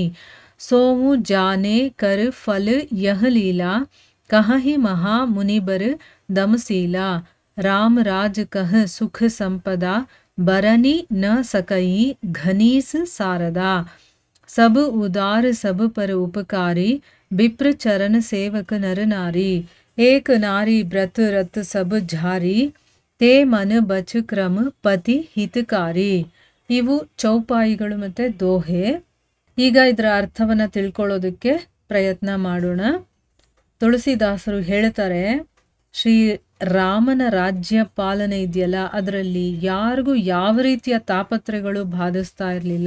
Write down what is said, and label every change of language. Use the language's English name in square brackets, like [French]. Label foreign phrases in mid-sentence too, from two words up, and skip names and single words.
[Awadhi] सोमु जाने कर फल यह लीला कहि महा मुनिबर दमसीला राम राज कह सुख संपदा बरनी न सकई घनीस सारदा सब उदार सब पर उपकारी विप्र चरण सेवक नर नारी एक नारी व्रत रत सब झारी ते मन बच क्रम पति हितकारी. [Kannada] ಇವು ಚೌಪಾಯಿಗಳು ಮತ್ತು ದೋಹೆ. ಈಗ ಇದರ ಅರ್ಥವನ್ನು ತಿಳ್ಕೊಳ್ಳೋದಕ್ಕೆ ಪ್ರಯತ್ನ ಮಾಡೋಣ. ತುಳಸಿದಾಸರು ಹೇಳ್ತಾರೆ, ಶ್ರೀ ರಾಮನ ರಾಜ್ಯ ಪಾಲನೆ ಇದೆಯಲ್ಲ, ಅದರಲ್ಲಿ ಯಾರಿಗೂ ಯಾವ ರೀತಿಯ ತಾಪತ್ರೆಗಳು ಬಾಧಿಸ್ತಾ ಇರಲಿಲ್ಲ.